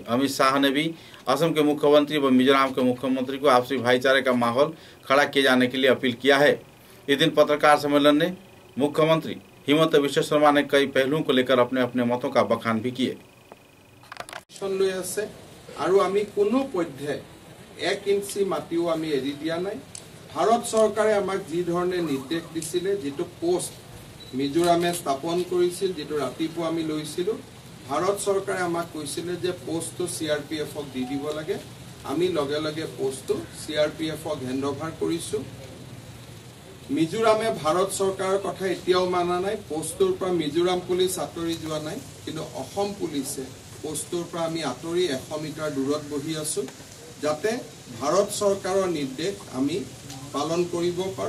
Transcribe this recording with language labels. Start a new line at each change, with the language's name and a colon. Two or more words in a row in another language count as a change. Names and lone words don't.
Hindi: अमित शाह ने भी असम के मुख्यमंत्री व मिजोरम के मुख्यमंत्री को आपसी भाईचारे का माहौल खड़ा किए जाने के लिए अपील किया है। इस दिन पत्रकार सम्मेलन में मुख्यमंत्री हिमंत बिश्व शर्मा ने कई पहलुओं को लेकर अपने अपने मतों का बखान भी किए।
Assamese: ভাৰত চৰকাৰে আমাক যি ধৰণে নিৰ্দেশ দিছিলে যিটো পোষ্ট মিজোৰামে স্থাপন কৰিছিল যিটো ৰাতিপুৱা আমি লৈছিলো ভাৰত চৰকাৰে আমাক কৈছিলে যে পোস্টটো CRPF ক দি দিব লাগে। আমি লগে লগে পোস্টটো CRPF ক হেণ্ডঅভাৰ কৰিছো। মিজোৰামে ভাৰত চৰকাৰৰ কথা এতিয়াও মানা নাই। পোস্টৰ পৰা মিজোৰাম পুলিচ আঁতৰি যোৱা নাই, কিন্তু অসম পুলিচে পোস্টৰ পৰা আমি আঁতৰি 100 মিটাৰ দূৰত বহি আছো, যাতে ভাৰত চৰকাৰৰ নিৰ্দেশ আমি পালন কৰিব পাৰো।